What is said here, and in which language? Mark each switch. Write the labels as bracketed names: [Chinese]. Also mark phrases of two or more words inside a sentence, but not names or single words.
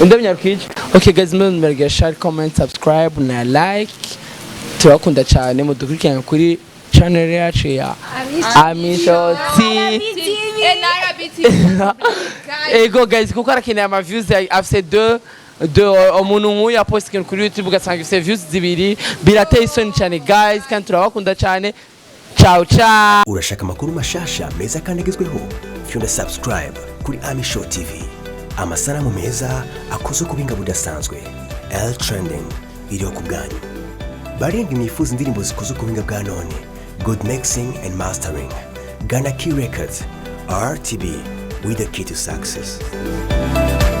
[Rundi] ndabinyarukije [English] okay guys [Rundi] mwe [English] share comment subscribe [Rundi] na like turakunda cyane mudukurikirana kuri channel yacu ya Amisho TV ego guys kuko arakeneye ama views afise 2 umuntu nk'uyu apost ikintu kuri YouTube ugasanga ifise views zibiri birateye isoni cyane guys kandi turabakunda cyane [Italian] ciao ciao [Rundi] urashaka amakuru mashasha meza kandi agezweho fyunda subscribe kuri Amisho TV amasanamu meza akoze ku binga budasanzwe L trending iriho ku bwanyu barenga imifuza indirimbo zikoze ku binga bwa none [English] good mixing and mastering Ghana Key Records RTB with the key to success.